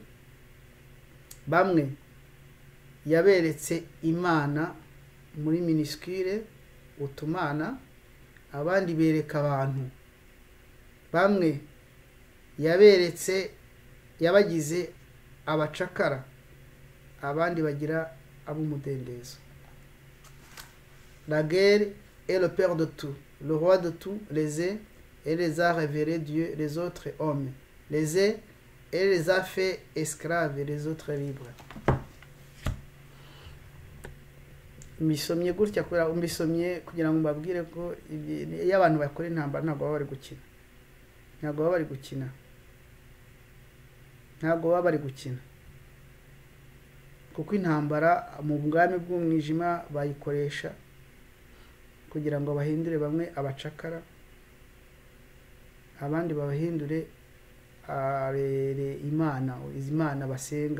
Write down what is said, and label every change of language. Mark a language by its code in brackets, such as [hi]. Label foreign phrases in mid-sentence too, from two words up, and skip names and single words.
[rw] Bamwe yaberetse Imana muri minuscule utumana, abandi bereka abantu. Bamwe yabagize abacakara, abandi bagira abumudendezo. [fr] La guerre est le père de tout, le roi de tout, les uns elle les a révélés Dieu, les autres hommes, les uns elle les a fait esclaves, les autres libres. [rw] Mbisomye gutya kubera mbisomye kugira ngo mbabwire ko iyo abantu bakora intambara ntabwo baba bari gukina, kuko intambara mu bwami bw'umwijima bayikoresha kugira ngo bahindure bamwe abacakara, abandi babahindure Imana basenga.